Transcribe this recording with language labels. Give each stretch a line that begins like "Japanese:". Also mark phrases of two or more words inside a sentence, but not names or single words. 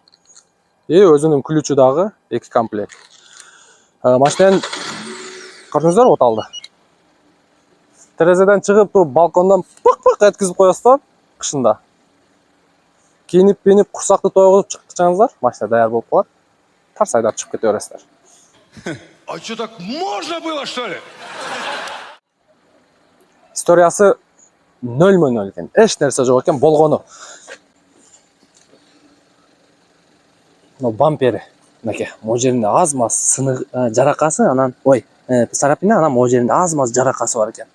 Kyrgyz: И өзүнүн ключу дагы 2 комплект. Машинанын көрдүңүздөр оталды. Терезеден чыгып туруп балкондон пык-пык эткизип коесуздар кышында. Кийинип-бенип, курсакты тойгузуп чыксаңыздар, машина даяр болуп калат. Тарс айдап чыгып кете бересиздер.
Russian: А что, так можно было, что ли?
Kyrgyz: Историясы 0-0 экен. Эч нерсе жок экен, болгону. Но бампери, мынакей, могу жеринде аз-маз сынык жаракасы, анан царапина, анан могу жеринде аз-маз жаракасы бар экен.